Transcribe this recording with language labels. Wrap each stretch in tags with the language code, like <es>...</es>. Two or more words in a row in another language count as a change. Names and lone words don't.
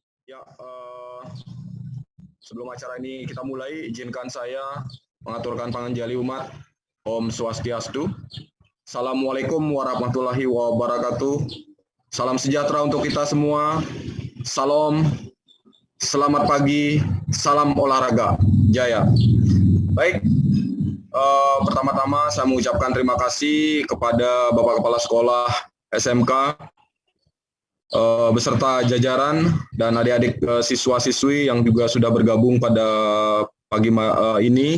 <id>Ya, sebelum acara ini kita mulai, izinkan saya mengaturkan panganjali umat.</id> <ban>Om Swastiastu.</ban> <ar>السلام عليكم ورحمة الله وبركاته.</ar> <id>Salam sejahtera untuk kita semua. Salam, selamat pagi, salam olahraga, jaya. Baik, pertama-tama saya mengucapkan terima kasih kepada Bapak Kepala Sekolah SMK beserta jajaran dan adik-adik siswa-siswi yang juga sudah bergabung pada pagi ini.</id>